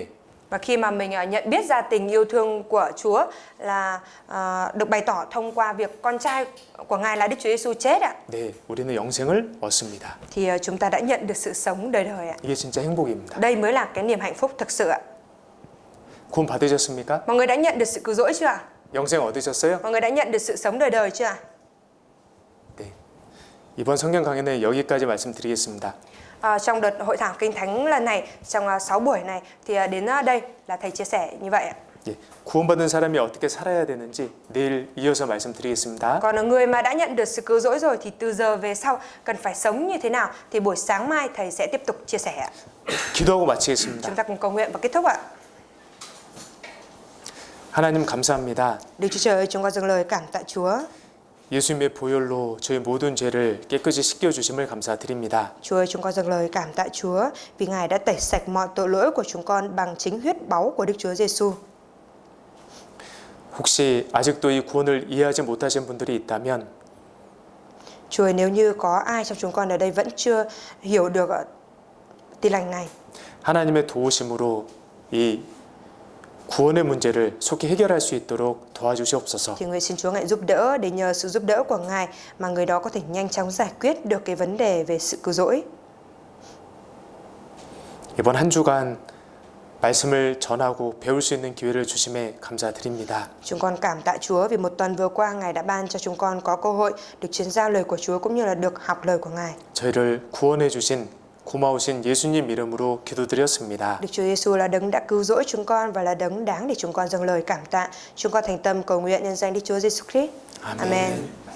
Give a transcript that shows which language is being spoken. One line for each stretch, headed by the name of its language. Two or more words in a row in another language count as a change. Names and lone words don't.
Vietnamese: Và khi mà mình nhận biết ra tình yêu thương của Chúa là được bày tỏ thông qua việc con trai của Ngài là Đức Chúa Giêsu chết ạ,
Korean: 네, 우리는 영생을 얻습니다.
Vietnamese: thì chúng ta đã nhận được sự sống đời đời ạ.
Korean: 이게 진짜 행복입니다.
Vietnamese: Đây mới là cái niềm hạnh phúc thực sự ạ.
Korean: 구원 받으셨습니까?
Vietnamese: Mọi người đã nhận được sự cứu rỗi chưa ạ?
Korean: 영생 얻으셨어요?
Vietnamese: Mọi người đã nhận được sự sống đời đời chưa ạ?
Korean: 네. 이번 성경 강연은 여기까지 말씀드리겠습니다.
Vietnamese: Trong đợt hội thảo Kinh Thánh lần này, trong 6 buổi này thì đến đây là thầy chia sẻ như vậy ạ.
Korean: 예, 구원받은 사람이 어떻게 살아야 되는지 내일 이어서 말씀드리겠습니다.
Vietnamese: Còn người mà đã nhận được sự cứu rỗi rồi thì từ giờ về sau cần phải sống như thế nào thì buổi sáng mai thầy sẽ tiếp tục chia sẻ ạ.
Korean: 기도하고 마치겠습니다.
Vietnamese: Chúng ta cùng cầu nguyện và kết thúc ạ.
Korean: 하나님 감사합니다.
Vietnamese: Đức Chúa Trời ơi, chúng con dâng lời cảm tạ Chúa.
Korean: 예수님의 보혈로 저희 모든 죄를 깨끗이 씻겨주심을 감사드립니다.
Vietnamese: Chúa ơi, chúng con dâng lời cảm tạ Chúa vì Ngài đã tẩy sạch mọi tội lỗi của chúng con bằng chính huyết báu của Đức Chúa Giêsu.
Korean: 혹시 아직도 이 구원을 이해하지 못하신 분들이 있다면
Vietnamese: Chúa ơi, nếu như có ai trong chúng con ở đây vẫn chưa hiểu được tin lành này,
Korean: 하나님의 도우심으로 이 구원의 문제를 속히 해결할 수 있도록 도와주시옵소서.
Vietnamese: thì nguyện xin Chúa Ngài giúp đỡ để nhờ sự giúp đỡ của Ngài mà người đó có thể nhanh chóng giải quyết được cái vấn đề về sự cứu rỗi.
Korean: 이번 한 주간 말씀을 전하고 배울 수 있는 기회를 주심에 감사드립니다.
Vietnamese: Chúng con cảm tạ Chúa vì một tuần vừa qua Ngài đã ban cho chúng con có cơ hội được truyền giao lời của Chúa cũng như là được học lời của Ngài.
Korean: 저희를 구원해 주신 고마우신 예수님 이름으로 기도드렸습니다.
Vietnamese: Đức Chúa Giêsu là đấng đã cứu rỗi chúng con và là đấng đáng để chúng con dâng lời cảm tạ. Chúng con thành tâm cầu nguyện nhân danh Đức Chúa Giêsu Christ.
Korean: 아멘.
Vietnamese: Amen.